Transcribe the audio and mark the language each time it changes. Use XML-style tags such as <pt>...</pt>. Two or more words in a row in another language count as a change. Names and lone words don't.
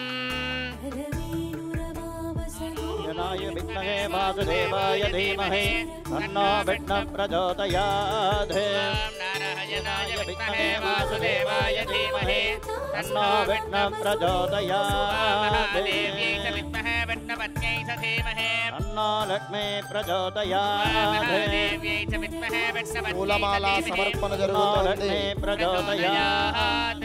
<sa>नारायणाय विद्महे वासुदेवाय धीमहि तन्नो विष्णुः प्रचोदयात् नारायणाय विद्महे वासुदेवाय धीमहि तन्नो विष्णुः प्रचोदयात् देव्यै च विद्महे विष्णुपत्न्यै च धीमहि तन्नो लक्ष्मी प्रचोदयात् देव्यै च विद्महे विष्णुपत्न्यै</sa> <te>పూలమాల సమర్పణ జరుగుతోంది.</te> <sa>लक्ष्मी प्रचोदयात्</sa>